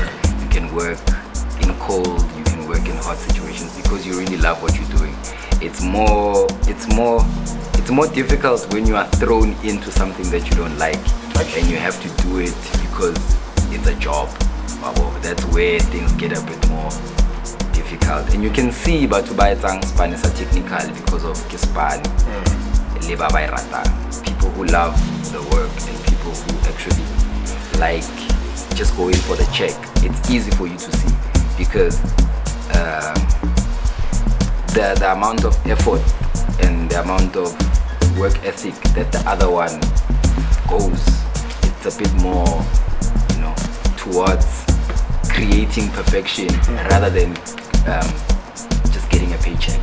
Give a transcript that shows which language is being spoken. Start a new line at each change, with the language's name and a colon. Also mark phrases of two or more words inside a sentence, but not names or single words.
English: You can work in cold, you can work in hot situations because you really love what you're doing. It's more difficult when you are thrown into something that you don't like and you have to do it because it's a job. That's where things get a bit more difficult. And you can see
Southern Sotho: batho ba etsang
English: Spanish are technical because of Kispani. People who love the work and people who actually like just going for the check. It's easy for you to see because the amount of effort and the amount of work ethic that the other one goes, it's a bit more, towards creating perfection rather than just getting a paycheck.